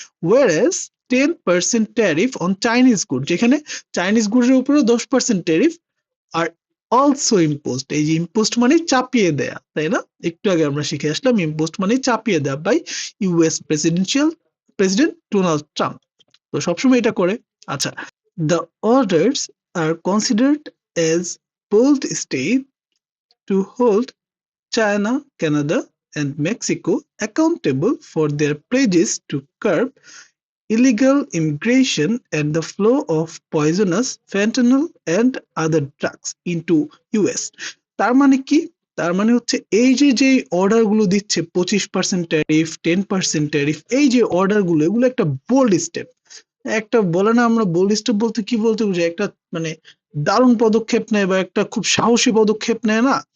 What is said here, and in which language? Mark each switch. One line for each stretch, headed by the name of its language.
English: whereas 10% tariff on Chinese good,
Bangla: যেখানে Chinese গুডের উপরে 10% tariff are
English: Also imposed.
Bangla: এই যে ইম্পোজড মানে চাপিয়ে দেয়া, তাই না? একটু আগে আমরা শিখে আসলাম ইম্পোজড মানে চাপিয়ে দেয়া
English: By US president Donald Trump.
Bangla: তো সবসময় এটা করে।
English: আচ্ছা, the orders are considered as bold step to hold China, Canada, and Mexico accountable for their pledges to curb illegal immigration and the flow of poisonous fentanyl and other drugs into US।
Bangla: তার মানে কি? তার মানে হচ্ছে এই যে order গুলো দিচ্ছে 25% ট্যারিফ, 10% ট্যারিফ, এই যে অর্ডার গুলো এগুলো একটা বোল্ড স্টেপ। একটা বলে না, আমরা বোল্ড স্টেপ বলতে কি বলতে বুঝি? একটা মানে দারুণ পদক্ষেপ নেয় বা একটা খুব সাহসী পদক্ষেপ নেয় না?